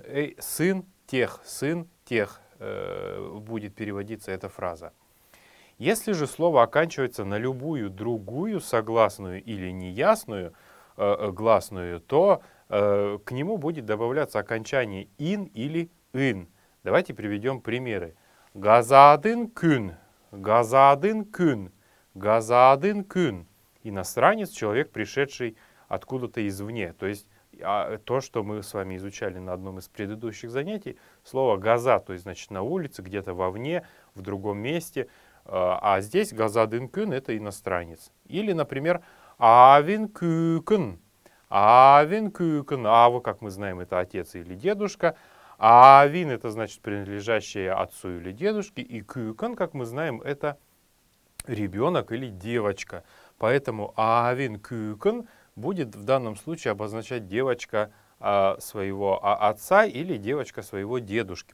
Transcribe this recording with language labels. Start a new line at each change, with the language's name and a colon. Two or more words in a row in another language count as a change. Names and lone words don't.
Russian: Сын тех будет переводиться эта фраза. Если же слово оканчивается на любую другую согласную или неясную гласную, то к нему будет добавляться окончание «ин» или «ын». Давайте приведем примеры.
Kalmyk: «Газадын күн», «газадын күн», «газадын күн».
Russian: Иностранец — человек, пришедший откуда-то извне. То есть то, что мы с вами изучали на одном из предыдущих занятий, слово «газа», то есть, значит, на улице, где-то вовне, в другом месте. А здесь
Kalmyk: «газадын күн»
Russian: — это иностранец. Или, например,
Kalmyk: «авин кюкн». «Авин кюкн».
Russian: «Ава», как мы знаем, это отец или дедушка. «Авин» — это значит принадлежащее отцу или дедушке. И «кюкн», как мы знаем, это ребенок или девочка. Поэтому
Kalmyk: «авин кюкн»
Russian: будет в данном случае обозначать девочка своего отца или девочка своего дедушки.